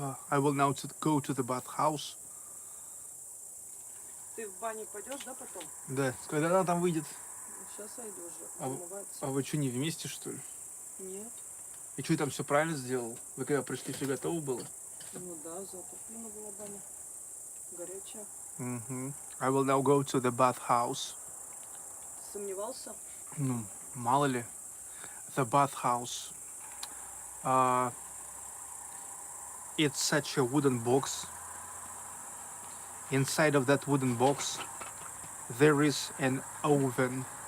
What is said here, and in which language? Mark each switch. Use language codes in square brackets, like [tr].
[en] I will now go to the bathhouse. [ru] Ты в баню пойдешь, да, потом? Да, когда она там выйдет? Сейчас сойду уже, А, умывается. а вы что, не вместе, что ли? Нет. И что, там все правильно сделал? Вы когда пришли, все готово было? Ну да, затоплена была баня. Горячая. [en] I will now go to the bathhouse. [ru] Сомневался? Ну, мало ли. [en] The bathhouse. It's such a wooden box. Inside of that wooden box, there is an oven.